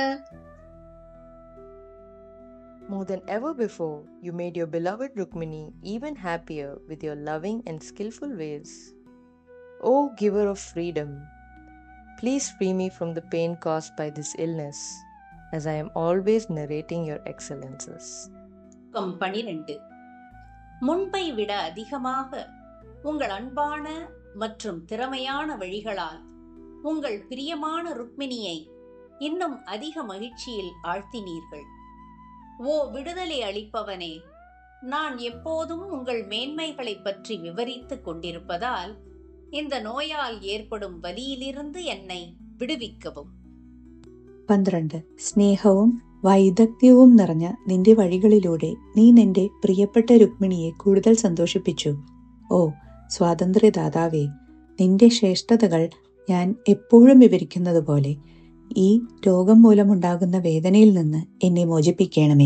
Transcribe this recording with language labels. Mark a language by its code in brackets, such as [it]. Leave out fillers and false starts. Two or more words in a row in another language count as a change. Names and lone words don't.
[en] More than ever before, you made your beloved Rukmini even happier with your loving and skillful ways. O giver of freedom, please free me from the pain caused by this illness, as I am always narrating your excellences. [ta] 12 முன்பை விட அதிகமாக உங்கள் அன்பான மற்றும் திறமையான வழிகளால் உங்கள் பிரியமான ருக்மிணியை இன்னும் அதிக மகிழ்ச்சியில் ஆழ்த்தினீர்கள். ஓ விடுதலை அளிப்பவனே, நான் எப்போதும் உங்கள் மேன்மைகளை பற்றி விவரித்துக் கொண்டிருப்பதால் இந்த நோயால் ஏற்படும் வலியிலிருந்து என்னை വിടുവിക്കവും. [ml] 12. സ്നേഹവും വൈദഗ്ധ്യവും നിറഞ്ഞ നിന്റെ വഴികളിലൂടെ നീ നിന്റെ പ്രിയപ്പെട്ട രുക്മിണിയെ കൂടുതൽ സന്തോഷിപ്പിച്ചു. ഓ സ്വാതന്ത്ര്യദാതാവേ, നിന്റെ ശ്രേഷ്ഠതകൾ ഞാൻ എപ്പോഴും വിവരിക്കുന്നത് പോലെ ഈ രോഗം മൂലമുണ്ടാകുന്ന വേദനയിൽ നിന്ന് എന്നെ മോചിപ്പിക്കണമേ.